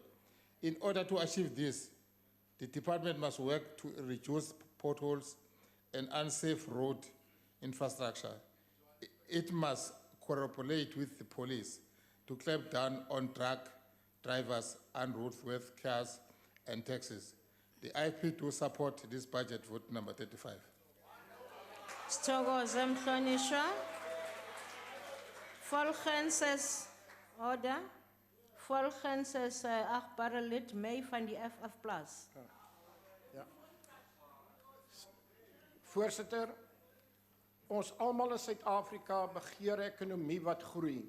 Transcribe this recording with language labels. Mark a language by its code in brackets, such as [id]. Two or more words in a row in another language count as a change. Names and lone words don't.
[en] In order to achieve this, the department must work to reduce potholes and unsafe road infrastructure. It must cooperate with the police to clamp down on drug drivers and roadworthy cars and taxis. The IFP to support this budget vote number 35. [zu] Sithokoze mhlonishwa. [af] Volgens order. Volgens achtbare lid mee van die FF+. Ja. Voorsitter, ons almal in Suid-Afrika begeer 'n ekonomie wat groei.